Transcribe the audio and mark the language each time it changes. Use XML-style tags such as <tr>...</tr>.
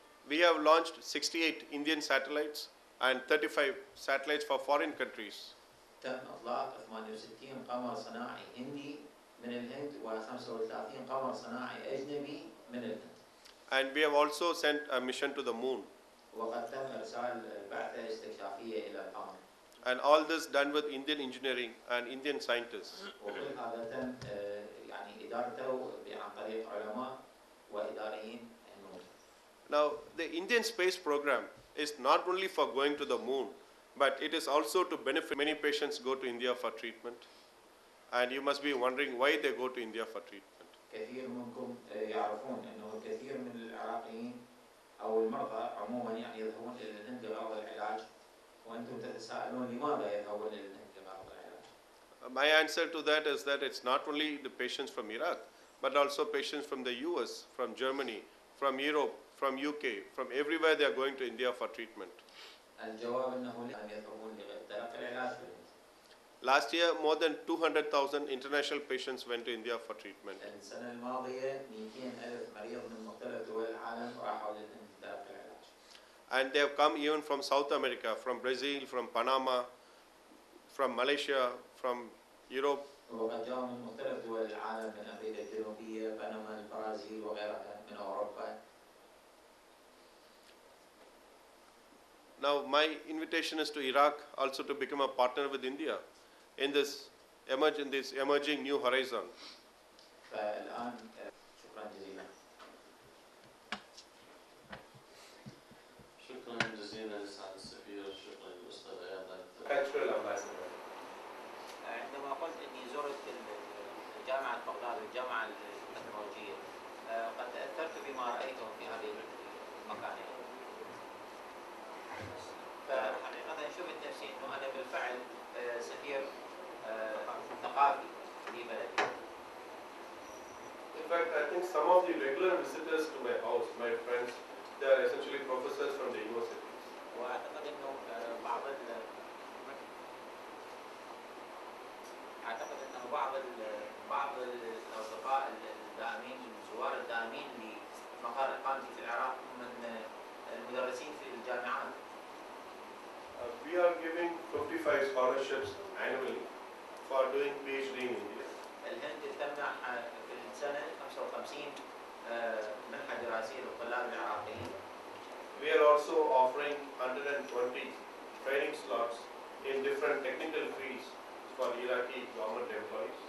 <en>We have launched 68 Indian satellites and 35 satellites for foreign countries.</en> <ar>تم إطلاق 68 قمر صناعي هندي من الهند و35 قمر صناعي أجنبي من الهند.</ar> <en>And we have also sent a mission to the moon.</en> <ar>وقد تم إرسال بعثة استكشافية إلى القمر.</ar> <en>And all this done with Indian engineering and Indian scientists.</en> <ar>وكل هذا تم يعني إدارته عن طريق علماء وإداريين هنود.</ar> <en>Now, the Indian space program is not only for going to the moon, but it is also to benefit. Many patients go to India for treatment, and you must be wondering why they go to India for treatment.</en> <ar>كثير منكم يعرفون أنه الكثير من العراقيين أو المرضى عموما يعني يذهبون إلى الهند لغرض العلاج، وأنتم تتساءلون لماذا يذهبون إلى الهند لغرض العلاج.</ar> <en>My answer to that is that it's not only the patients from Iraq, but also patients from the US, from Germany, from Europe, from UK, from everywhere they are going to India for treatment.</en> <ar>الجواب أنه لم يذهبون لتلقي العلاج في الهند.</ar> <en>Last year, more than 200,000 international patients went to India for treatment.</en> <ar>السنة الماضية 200,000 مريض من مختلف دول العالم راحوا للهند لتلقي العلاج.</ar> <en>And they have come even from South America, from Brazil, from Panama, from Malaysia, from Europe.</en> <ar>وقد جاءوا من مختلف دول العالم، من أمريكا الجنوبية، بنما، البرازيل وغيرها من أوروبا.</ar> <en>Now, my invitation is to Iraq also to become a partner with India in this emerging new horizon.</en> <ar>فالآن شكرا جزيلا. شكرا جزيلا لسعادة السفير، شكرا للأستاذ أيضا.</ar> <en>Cultural ambassador.</en> <ar>عندما قلت إني زرت جامعة بغداد والجامعة التكنولوجية، قد تأثرت بما رأيته في هذه المكانين. فحقيقة شفت نفسي إنه أنا بالفعل سفير ثقافي لبلدي.</ar> <en>In fact, I think some of the regular visitors to my house, my friends, they are essentially professors from the universities.</en> <ar>وأعتقد إنه بعض الأصدقاء الدائمين، الزوار الدائمين لمقر إقامتي في العراق من المدرسين في الجامعات.</ar> <en>We are giving 55 scholarships annually for doing PhD in India.</en> <ar>الهند تمنح في السنة 55 منحة دراسية للطلاب العراقيين.</ar> <en>We are also offering 120 training slots in different technical fields for Iraqi government employees.</en>